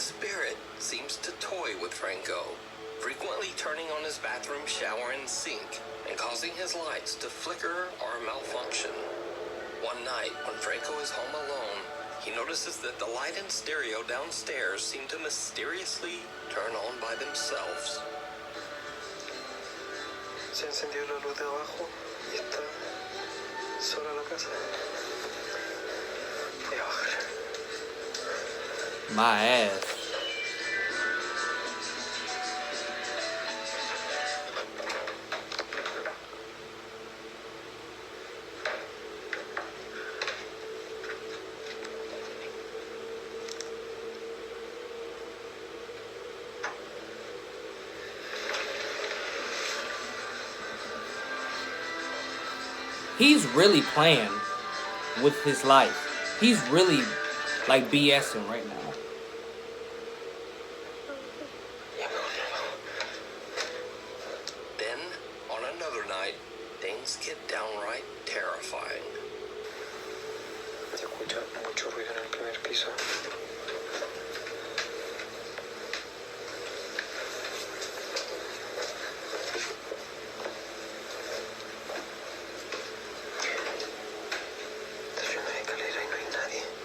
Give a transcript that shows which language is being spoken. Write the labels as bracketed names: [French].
[English] spirit seems to toy with Franco, frequently turning on his bathroom shower and sink and causing his lights to flicker or malfunction. One night, when Franco is home alone, he notices that the light and stereo downstairs seem to mysteriously turn on by themselves. [Spanish] Se encendió la luz de abajo y está sola la casa. Voy a bajar. [English] My ass. He's really playing with his life. He's really like BSing right now. Then, on another night, things get downright terrifying. [Spanish] Se escucha mucho ruido en el primer piso. Estoy en la escalera y no hay nadie.